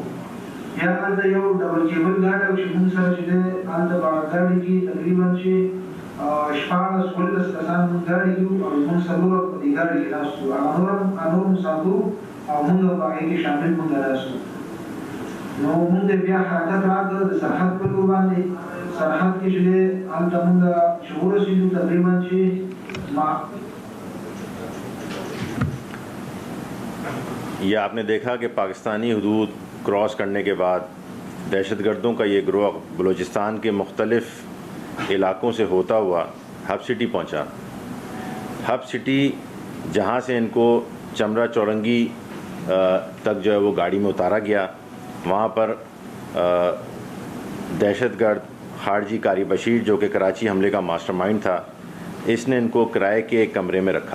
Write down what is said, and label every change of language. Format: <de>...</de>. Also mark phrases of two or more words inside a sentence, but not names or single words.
<ps>بیا هلته یو</ps> <en>double cable</en> <ps>ګاډی و چې موږ سره چې دی هلته په ګاډي کې تقریبا چې 14-15 کسان موږ ګاډي کې وو او موږ څلور په دې ګاډي کې ناست وو. هغه نور مسافر او موږ په هغې کې شامل موږ ناست وو. نو موږ بیا حرکت راکړ د سرحد په لور باندې. سرحد کې چې دی هلته موږ چې ورسېدو تقریبا چې</ps> <ur>یہ آپ نے دیکھا کہ پاکستانی حدود کراس کرنے کے بعد دہشت گردوں کا یہ گروہ بلوچستان کے مختلف علاقوں سے ہوتا ہوا ہب سٹی پہنچا۔ ہب سٹی جہاں سے ان کو چمرہ چورنگی تک جو ہے وہ گاڑی میں اتارا گیا، وہاں پر دہشت گرد خارجی قاری بشیر جو کہ کراچی حملے کا</ur> <en>master mind</en> <ur>تھا، اس نے ان کو کرائے کے ایک کمرے میں رکھا۔</ur>